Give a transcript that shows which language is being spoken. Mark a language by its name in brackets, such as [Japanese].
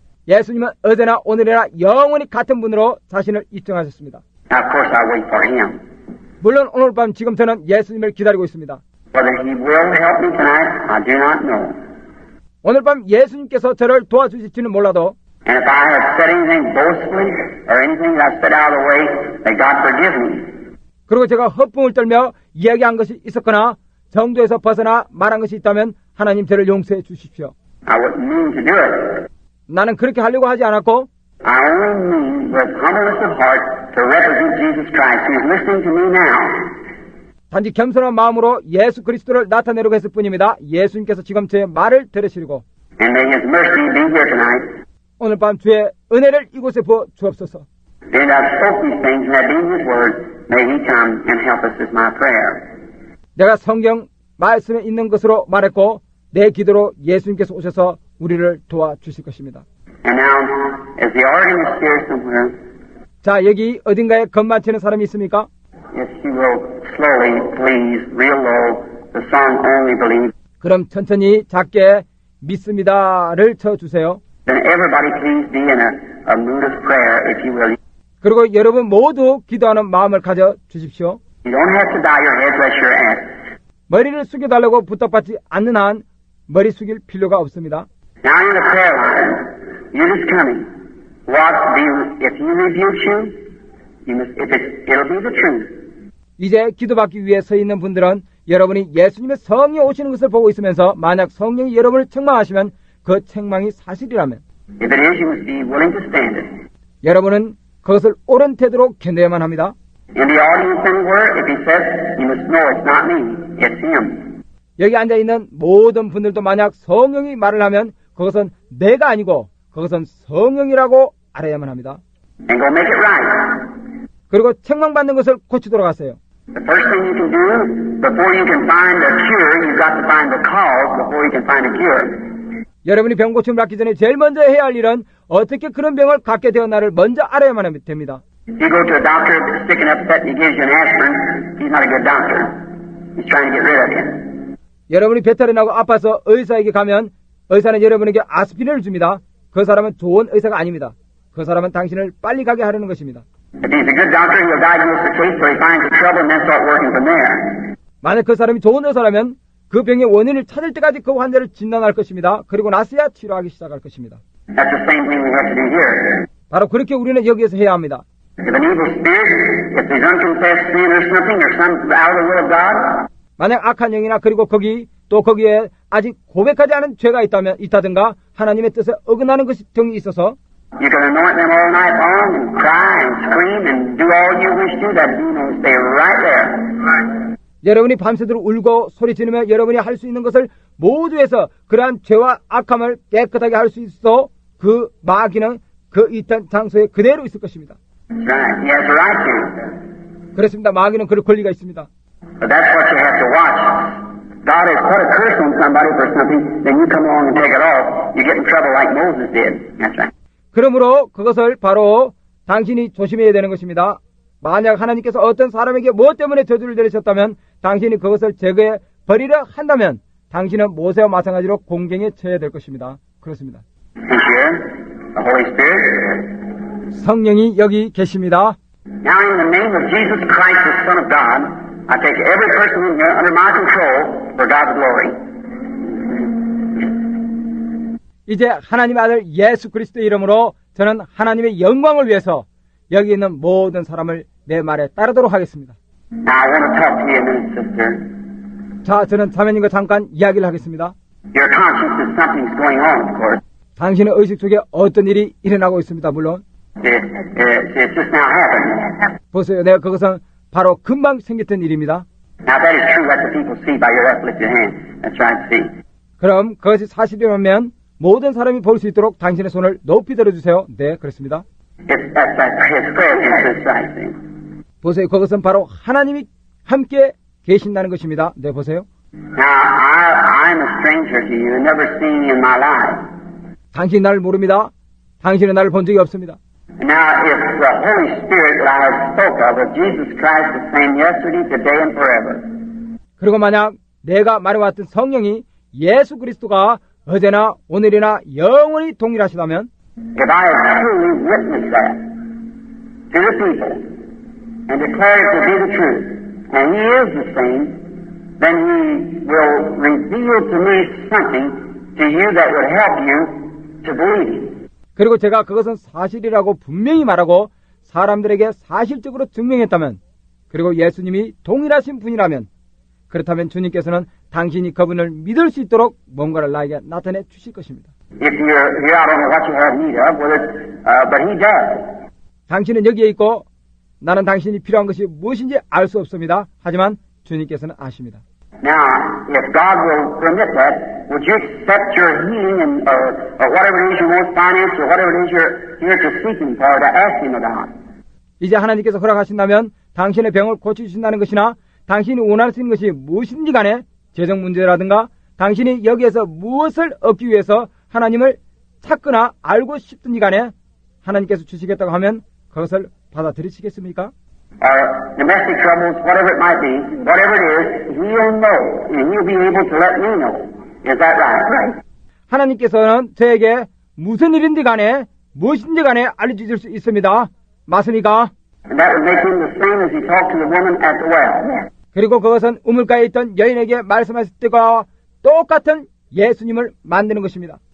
[Korean] 예수님은 어제나 오늘이나 영원히 같은 분으로 자신을 입증하셨습니다. [English] Now, of course, I wait for him. [Korean] 물론 오늘 밤 지금 저는 예수님을 기다리고 있습니다. [English] Whether he will help me tonight, I do not know. [Korean] 오늘 밤 예수님께서 저를 도와주실지는 몰라도 [English] And if I have said anything boastfully or anything that I've said out of the way, may God forgive me. [Korean] 그리고 제가 허풍을 떨며 이야기한 것이 있었거나 정도에서 벗어나 말한 것이 있다면 하나님 저를 용서해 주십시오. [English] I wouldn't mean to do it. [Korean] 나는 그렇게 하려고 하지 않았고 [English] I only mean with humbleness of heart to represent Jesus Christ who is listening to me now. [Korean] 단지 겸손한 마음으로 예수 그리스도를 나타내려고 했을 뿐입니다. 예수님께서 지금 제 말을 들으시고 [English] And may his mercy be here tonight. [Korean] 오늘 밤 주의 은혜를 이곳에 부어 주옵소서. [English] And I've spoke these things and that being his word, may he come and help us is my prayer. [Korean] 내가 성경 말씀에 있는 것으로 말했고 내 기도로 예수님께서 오셔서 우리를 도와주실 것입니다. [English] And now, as the organ is here somewhere, [Korean] 자, 여기 어딘가에 건반 치는 사람이 있습니까? [English] if you will slowly, please, real low, the song Only Believe, [Korean] 그럼 천천히 작게 믿습니다를 쳐주세요. [English] then everybody please be in a mood of prayer, if you will. [Korean] 그리고 여러분 모두 기도하는 마음을 가져 주십시오. [English] You don't have to bow your heads unless you're asked. [Korean] 머리를 숙여달라고 부탁받지 않는 한 머리 숙일 필요가 없습니다. [English] Now in the prayer line, you're just coming. If he rebukes you, it'll be the truth. [Korean] 이제 기도받기 위해 서 있는 분들은 여러분이 예수님의 성령이 오시는 것을 보고 있으면서 만약 성령이 여러분을 책망하시면 그 책망이 사실이라면 [English] If it is, you must be willing to stand it. [Korean] 여러분은 그것을 옳은 태도로 견뎌야만 합니다. [English] In the audience anywhere, if he says, you must know it's not me, it's him. [Korean] 여기 앉아있는 모든 분들도 만약 성령이 말을 하면 그것은 내가 아니고 그것은 성령이라고 알아야만 합니다. [English] And go make it right. [Korean] 그리고 책망받는 것을 고치도록 하세요. [English] The first thing you can do, before you can find a cure, you've got to find the cause before you can find a cure. [Korean] 여러분이 병 고침을 받기 전에 제일 먼저 해야 할 일은 어떻게 그런 병을 갖게 되었나를 먼저 알아야만 됩니다. [English] If you go to a doctor sick and upset and he gives you an aspirin, he's not a good doctor. He's trying to get rid of you. [Korean] 여러분이 배탈이 나고 아파서 의사에게 가면 의사는 여러분에게 아스피린을 줍니다. 그 사람은 좋은 의사가 아닙니다. 그 사람은 당신을 빨리 가게 하려는 것입니다. [English] If he's a good doctor, he'll diagnose the case so he finds the trouble and then start working from there. [Korean] 만약 그 사람이 좋은 의사라면 그 병의 원인을 찾을 때까지 그 환자를 진단할 것입니다. 그리고 나서야 치료하기 시작할 것입니다. [English] That's the same thing we have to do here. [Korean] 바로 그렇게 우리는 여기에서 해야 합니다. [English] If an evil spirit, if there's unconfessed sin or something, or some out of the will of God, [Korean] 만약 악한 영이나 그리고 거기에 아직 고백하지 않은 죄가 있다든가 하나님의 뜻에 어긋나는 것이 등이 있어서 [English] you can anoint them all night long and cry and scream and do all you wish to. That demon will stay right there. [Korean] 여러분이 밤새도록 울고 소리 지르며 여러분이 할 수 있는 것을 모두 해서 그러한 죄와 악함을 깨끗하게 할 수 있어 그 마귀는 그 있던 장소에 그대로 있을 것입니다. [English] That's right. He has the right to. [Korean] 그렇습니다. 마귀는 그럴 권리가 있습니다. [English] But that's what you have to watch. God has put a curse on somebody for something, then you come along and take it off. You get in trouble like Moses did. That's right. [Korean] 그러므로 그것을 바로 당신이 조심해야 되는 것입니다. 만약 하나님께서 어떤 사람에게 무엇 때문에 저주를 내리셨다면 당신이 그것을 제거해 버리려 한다면 당신은 모세와 마찬가지로 공경에 처해야 될 것입니다. 그렇습니다. [English] And here, the Holy Spirit. [Korean] 성령이 여기 계십니다. [English] Now in the name of Jesus Christ, the Son of God, I take every person in here under my control for God's glory. [Korean] 이제 하나님의 아들 예수 그리스도의 이름으로 저는 하나님의 영광을 위해서 여기 있는 모든 사람을 내 말에 따르도록 하겠습니다. [English] Now I want to talk to you a minute, sister. [Korean] 자, 저는 자매님과 잠깐 이야기를 하겠습니다. [English] Your conscience is something's going on, of course. [Korean] 당신의 의식 속에 어떤 일이 일어나고 있습니다. 물론 [English] It's just now happened. [Korean] 보세요. 네, 그것은 바로 금방 생겼던 일입니다. [English] Now, if that is true, let the people see by your uplifted hand. That's right, see. [Korean] 그럼 그것이 사실이라면 모든 사람이 볼 수 있도록 당신의 손을 높이 들어주세요. 네, 그렇습니다. [English] That's right. His presence is right, see. [Korean] 보세요. 그것은 바로 하나님이 함께 계신다는 것입니다. 네, 보세요. [English] Now, I'm a stranger to you, never seen you in my life. [Korean] 당신이 나를 모릅니다. 당신은 나를 본 적이 없습니다. [English] Now, if the Holy Spirit that I have spoke of, if Jesus Christ the same yesterday, today, and forever, [Korean] 그리고 만약 내가 말해왔던 성령이 예수 그리스도가 어제나 오늘이나 영원히 동일하시다면 [English] if I have truly witnessed that to the people and declared it to be the truth, and He is the same, then He will reveal to me something to you that would help you to believe Him. [Korean] 그리고 제가 그것은 사실이라고 분명히 말하고 사람들에게 사실적으로 증명했다면 그리고 예수님이 동일하신 분이라면 그렇다면 주님께서는 당신이 그분을 믿을 수 있도록 뭔가를 나에게 나타내 주실 것입니다. [English] If you're here, I don't know what you have need of, but He does. [Korean] 당신은 여기에 있고 나는 당신이 필요한 것이 무엇인지 알 수 없습니다. 하지만 주님께서는 아십니다. [English] Now, if God will permit that, would you accept your healing and or whatever it is you want, finance, or whatever it is you're here to seek Him for, to ask Him about? [Korean] 이제 하나님께서 허락하신다면 당신의 병을 고쳐주신다는 것이나 당신이 원하시는 것이 무엇인지 간에 재정 문제라든가 당신이 여기에서 무엇을 얻기 위해서 하나님을 찾거나 알고 싶든지 간에 하나님께서 주시겠다고 하면 그것을 받아들이시겠습니까? [English] Or domestic troubles, whatever it might be, whatever it is, He'll know, and He'll be able to let me know. Is that right? [Korean] 하나님께서는 저에게 무슨 일인지 간에 무엇인지 간에 알려주실 수 있습니다. 맞습니까? [English] And that would make Him the same as He talked to the woman at the well. [Korean] 그리고 그것은 우물가에 있던 여인에게 말씀하실 때와 똑같은 예수님을 만드는 것입니다.